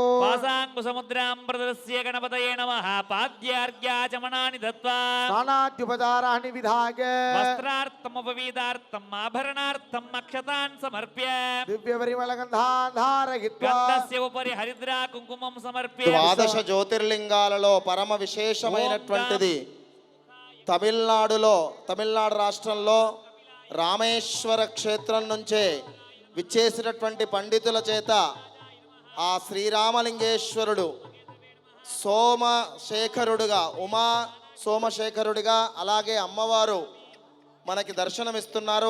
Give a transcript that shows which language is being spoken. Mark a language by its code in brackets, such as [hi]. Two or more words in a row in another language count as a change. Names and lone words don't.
[sa] पासाङ्कुसमुद्रां प्रदर्श्य गणपतये नमः पाद्यार्घ्याचमनानि दत्त्वा स्नानाद्युपचाराणि विधाय वस्त्रार्थमुपवीतार्थम् आभरणार्थम् अक्षतान् समर्प्य दिव्यपरिमलगन्धान् धारयित्वा गन्धस्य उपरि हरिद्रा कुङ्कुमं समर्प्य [te] ద్వాదశ జ్యోతిర్లింగాలలో పరమ విశేషమైనటువంటిది తమిళనాడు రాష్ట్రంలో రామేశ్వర క్షేత్రం నుంచే విచ్చేసినటువంటి పండితుల చేత ఆ శ్రీరామలింగేశ్వరుడు సోమశేఖరుడుగా ఉమా సోమశేఖరుడిగా అలాగే అమ్మవారు మనకి దర్శనమిస్తున్నారు.